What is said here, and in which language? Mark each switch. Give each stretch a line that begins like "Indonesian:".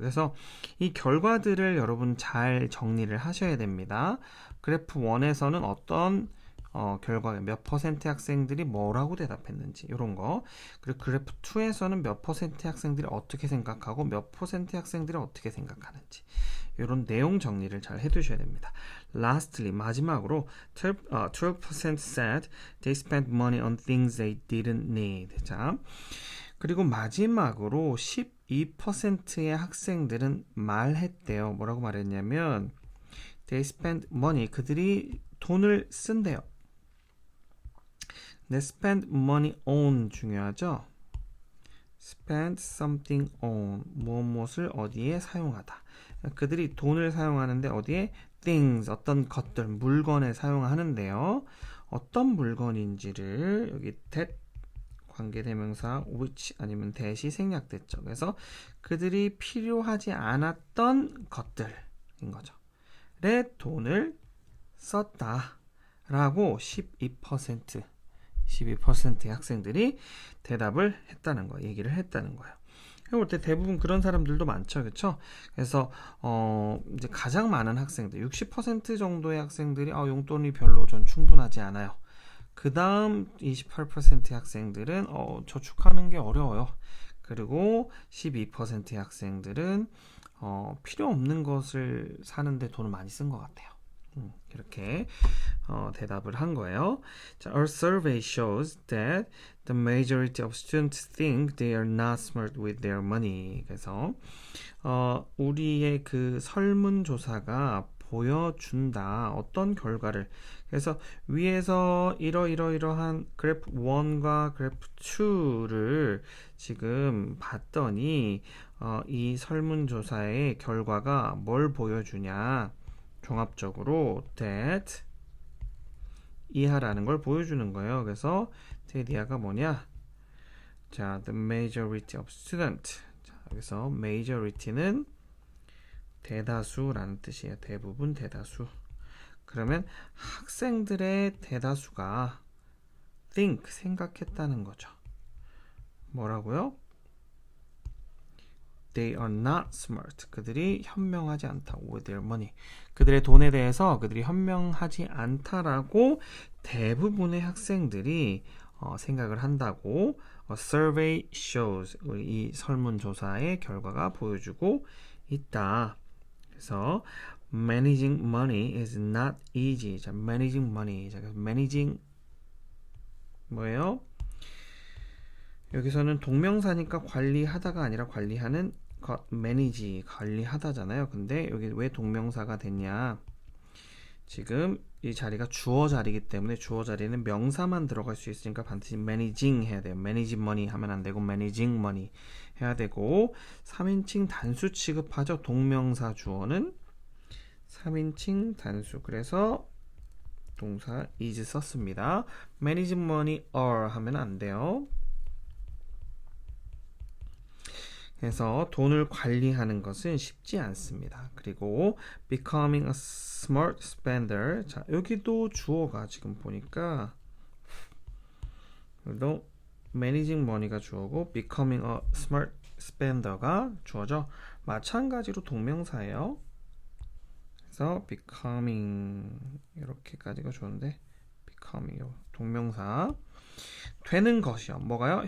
Korean: 그래서 이 결과들을 여러분 잘 정리를 하셔야 됩니다. 그래프 1에서는 어떤 결과가 몇 퍼센트의 학생들이 뭐라고 대답했는지 이런 거, 그리고 그래프 2에서는 몇 퍼센트의 학생들이 어떻게 생각하고 몇 퍼센트의 학생들이 어떻게 생각하는지 이런 내용 정리를 잘 해두셔야 됩니다.
English: Lastly,
Korean: 마지막으로
English: 12% said they spent money on things they didn't need.
Korean: 자, 그리고 마지막으로 12%의 학생들은 말했대요. 뭐라고 말했냐면
English: they spent money,
Korean: 그들이 돈을 쓴대요.
English: 네, spend money on
Korean: 중요하죠. spend something on, 무엇을 어디에 사용하다. 그들이 돈을 사용하는데 어디에? things, 어떤 것들, 물건에 사용하는데요. 어떤 물건인지를 여기 that 관계대명사 which 아니면 that이 생략됐죠. 그래서 그들이 필요하지 않았던 것들인 거죠. 에 돈을 썼다 라고 12%의 학생들이 대답을 했다는 거예요. 얘기를 했다는 거예요. 볼 때 대부분 그런 사람들도 많죠. 그렇죠? 그래서 이제 가장 많은 학생들 60% 정도의 학생들이 용돈이 별로 전 충분하지 않아요. 그 다음 28%의 학생들은 저축하는 게 어려워요. 그리고 12%의 학생들은 필요 없는 것을 사는데 돈을 많이 쓴 것 같아요. 이렇게 대답을 한 거예요.
English: 자, our survey shows that the majority of students think they are not smart with their money.
Korean: 그래서 우리의 그 설문조사가 보여준다. 어떤 결과를. 그래서 위에서 이러한 그래프 1과 그래프 2를 지금 봤더니 이 설문조사의 결과가 뭘 보여주냐. 종합적으로 that 이하라는 걸 보여주는 거예요. 그래서 that 이하가 뭐냐?
English: 자, the majority of student. 자, 여기서 majority는
Korean: 대다수라는 뜻이에요. 대부분, 대다수. 그러면 학생들의 대다수가 think, 생각했다는 거죠. 뭐라고요?
English: They are not smart.
Korean: 그들이 현명하지 않다.
English: With their money.
Korean: 그들의 돈에 대해서 그들이 현명하지 않다라고 대부분의 학생들이 생각을 한다고
English: A survey shows.
Korean: 우리 이 설문조사의 결과가 보여주고 있다.
English: 그래서 managing money is not easy. 자, managing money.
Korean: 자, managing 뭐예요? 여기서는 동명사니까 관리하다가 아니라 관리하는 것, manage, 관리하다잖아요. 근데 여기 왜 동명사가 됐냐? 지금 이 자리가 주어 자리이기 때문에 주어 자리에는 명사만 들어갈 수 있으니까 반드시 managing 해야 돼요. manage money 하면 안 되고 managing money 해야 되고 3인칭 단수 취급하죠. 동명사 주어는 3인칭 단수. 그래서 동사 is 썼습니다. managing money are 하면 안 돼요. 그래서 돈을 관리하는 것은 쉽지 않습니다.
English: 그리고 becoming a smart spender.
Korean: 자, 여기도 주어가 지금 보니까 여기도 managing money가 주어고 becoming a smart spender가 주어죠. 마찬가지로 동명사예요. 그래서 becoming 이렇게까지가 좋은데 becoming 동명사. 되는 것이요. 뭐가요?